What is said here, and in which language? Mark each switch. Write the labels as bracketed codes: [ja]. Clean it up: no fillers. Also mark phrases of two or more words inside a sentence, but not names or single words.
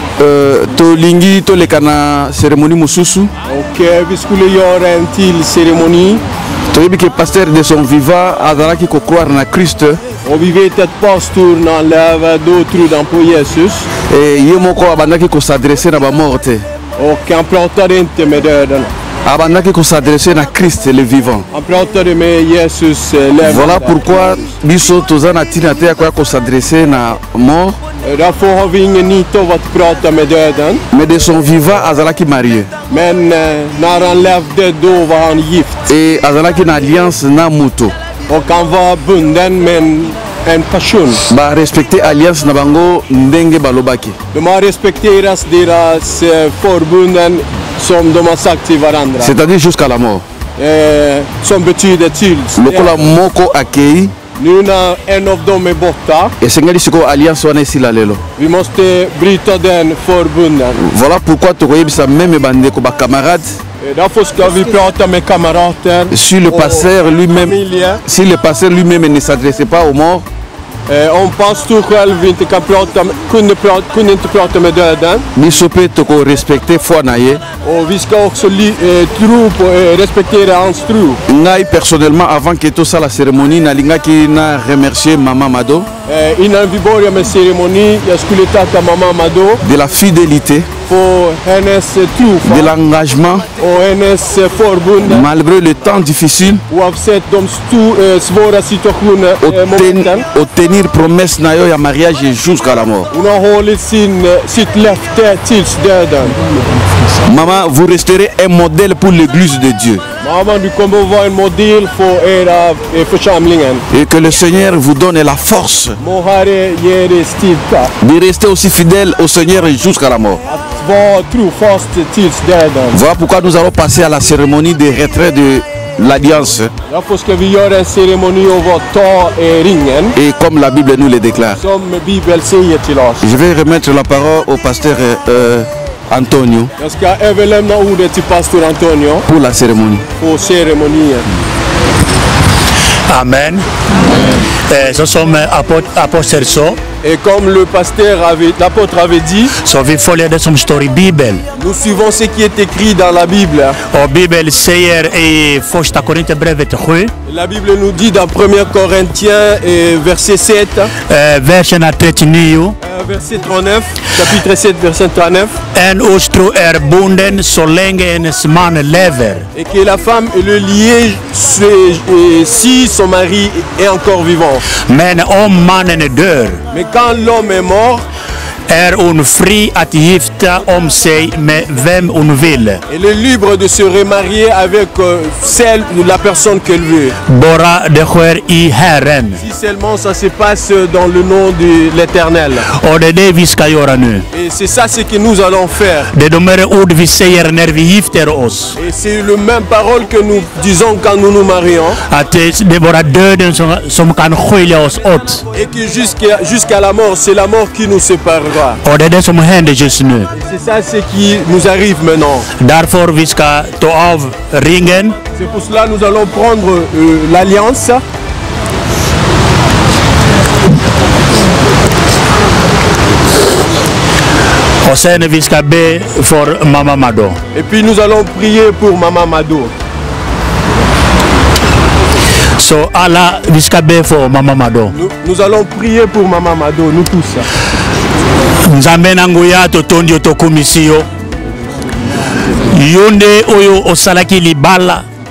[ln] Tolingi tolekana cérémonie mususu. [sv] Och vi skulle göra en till ceremoni. [fr] Toyebi que pasteur de son vivant [ln] azalaki ko [fr] croire na Christ. [sv] Och vi vet att pastorn han lever då trodde han på Jesus. [ln] Et ye moko abandaki ko s'adresser na ba morte. [sv] Och han pratade inte med döden. [ln] Abandaki ko s'adresser na Christ [fr] le vivant. [sv] Han pratade med Jesus levande. [fr] Voilà pourquoi [ln] biso tozana tinate ya ko s'adresser na mort. [sv] Därför har vi ingen nytta av att prata med döden. [fr] Mais de son vivant azalaki marié. [sv] Men när han levde då var han gift. [ln] Et azalaki na alliance na muto. [sv] Och han var bunden med en person. [ln] Ba respecter alliance na bango ndenge balobaki. [sv] De har respekterat deras förbunden som de har sagt till varandra. [fr] C'est-à-dire jusqu'à la mort. [sv] Som betyder tills. [ln] Lokola moko akei. [sv] Nu när en av dem är borta. [ln] Esengeli siko alliance wana esila lelo. [sv] Vi måste bryta den förbunden. [fr] Voilà pourquoi [ln] tokoyebisa même bandeko ba camarades. [sv] Därför ska vi prata med kamrater. [fr] Si le pasteur lui-même, si le pasteur lui-même ne s'adressait pas aux morts. [sv] Om pastor själv inte kan kunde inte prata med döden. [ln] Bisope toko [fr] respecter foi [ln] naye. [sv] Och vi ska också tro på respektera hans tro. [fr] Ngai personnellement avant que tout ça la cérémonie [ln] nalingaki na [fr] remercier Maman Mado. [sv] Innan vi börjar med ceremoni, jag skulle tacka Maman Mado. [fr] De la fidélité. [sv] För hennes trofast. [fr] De l'engagement. [sv] Och hennes förbund. [fr] Malgré le temps difficile. [sv] Oavsett de svåra situationer. [fr] Tenir promesse [ln] na yo ya [fr] mariage jusqu'à la mort. [sv] Hon har hållit sitt löfte tills döden. [fr] Maman, vous resterez un modèle pour l'église de Dieu. [sv] Maman, du kommer att vara en modell för era församlingen. [fr] Et que le Seigneur vous donne la force [sv] Må Herre ge er styrka. [fr] de rester aussi fidèle au Seigneur jusqu'à la mort. [sv] Att vara trofast tills döden. [fr] Voilà pourquoi nous allons passer à la cérémonie de retrait de l'alliance. [sv] Därför ska vi göra en ceremoni av att ta ringen. [fr] Et comme la Bible nous le déclare. [sv] Som Bibeln säger till oss. [fr] Je vais remettre la parole au pasteur Antonio. [sv] Jag ska överlämna ordet till pastor Antonio. [fr] Pour la cérémonie. [sv] Pour cérémonien. Amen. Så som aposteln sa. [fr] Et comme l'apôtre avait dit, [sv] så vi följer det som står i Bibeln. [fr] Nous suivons ce qui est écrit dans la Bible. [sv] Och Bibeln säger i första Korinthierbrevet 7. [fr] La Bible nous dit dans 1 Corinthiens verset 7. [sv] Verserna 39. [fr] Verset 39. Chapitre 7 verset 39. [sv] En hustru är bunden så länge hennes man lever. [fr] Et que la femme est le lié si son mari est encore vivant. [sv] Men om mannen dör. [fr] Mais quand l'homme est mort, [sv] är hon fri att gifta om sig med vem hon vill. [fr] Elle est libre de se remarier avec celle ou la personne qu'elle veut. [sv] Bara det sker i Herren. [fr] Si seulement ça se passe dans le nom de l'Éternel. [sv] Och det är det vi ska göra nu. [fr] Et c'est ça ce que nous allons faire. [sv] Det är de här ord vi säger när vi gifter oss. [fr] Et c'est le même parole que nous disons quand nous nous marions. [sv] Att det är bara döden som kan skilja oss åt. [fr] Et que jusqu'à la mort, c'est la mort qui nous séparera. [sv] Och det är det som händer just nu. [fr] C'est ça ce qui nous arrive maintenant. [sv] Därför vi ska ta av ringen. [fr] C'est pour cela nous allons prendre l'alliance. [sv] Och sen vi ska be för Mamma Mado. [fr] Et puis nous allons prier pour Maman Mado. [sv] Så alla vi ska be för Mamma Mado. [fr] Nous allons prier pour Maman Mado, nous tous. [ln] Nzambe nangu ya totondi otokumisio. Yonde oyo osalaki libala.